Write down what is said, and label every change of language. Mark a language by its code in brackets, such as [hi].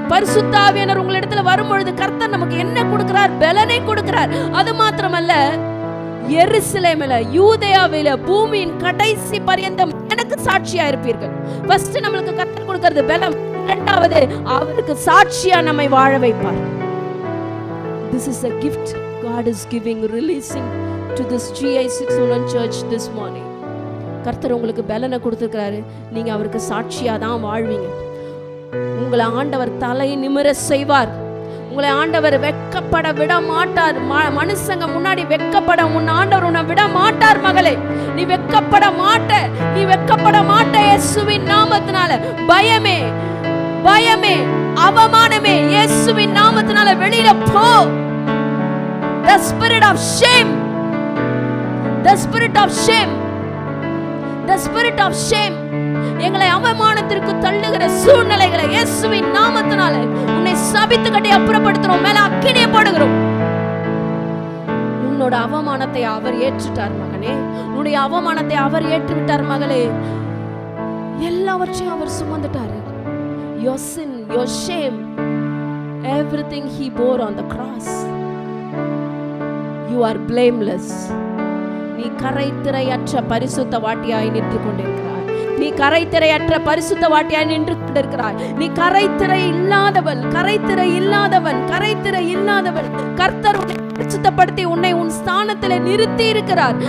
[ta] பரிசுத்த ஆவியானவர் உங்களிடத்துல வரும்பொழுது கர்த்தர் நமக்கு என்ன கொடுக்கிறார்? பலனை கொடுக்கிறார். அது மாத்திரமல்ல, எருசலேமில, யூதேயாவில, பூமியின் கடைசி பரியந்தம் எனக்கு சாட்சியா இருப்பீர்கள். ஃபர்ஸ்ட் நம்மளுக்கு கர்த்தர் கொடுக்கிறது பலம், இரண்டாவது அவருக்கு சாட்சியா நம்மை வாழ வைப்பார். [en] This is a gift God is giving, releasing to this GI 601 church this morning. [ta] கர்த்தர் உங்களுக்கு பலனை கொடுத்திருக்கிறாரு. நீங்க அவருக்கு சாட்சியா தான் வாழ்வீங்க. உங்களை ஆண்டவர் தலை நிமிர செய்வார். உங்களை ஆண்டவர் வெட்கப்பட விட மாட்டார். மனுஷங்க முன்னாடி வெட்கப்பட உன் ஆண்டவர் உன்னை விட மாட்டார். மகளே, நீ வெட்கப்பட மாட்ட, நீ வெட்கப்பட மாட்ட. இயேசுவின் நாமத்தினால பயமே, பயமே, அவமானமே இயேசுவின் நாமத்தினால வெளியில போ. [en] The spirit of shame, the spirit of shame, the spirit of shame, [ta] எங்களை அவமானத்திற்கு தள்ளுகிற சூழ்நிலைகளை இயேசுவின் நாமத்தினால உன்னை சபித்து கட்டி அப்புறப்படுத்துறோம். மேல அக்கினியை போடுகிறோம். உன்னோட அவமானத்தை அவர் ஏற்றுட்டார் மகனே, உன்னுடைய அவமானத்தை அவர் ஏற்றுவிட்டார் மகளே. எல்லாவற்றையும் அவர் சுமந்துட்டாரு. [en] Your sin, your shame, everything he bore on the cross. You are blameless. [ta] நீ கரைத்திரையற்ற பரிசுத்த வாட்டியாய் நின்று கொண்டிருக்கிறாய். நீ கரைத்திரையற்ற பரிசுத்த வாட்டியாய் நின்று கொண்டிருக்கிறாய். நீ கரைத்திரை இல்லாதவள், கரைத்திரை இல்லாதவன், கரைத்திரை இல்லாதவன். கர்த்தர் உன்னை பரிசுத்தப்படுத்தி உன்னை உன் ஸ்தானத்தில் நிறுத்தி இருக்கிறார்.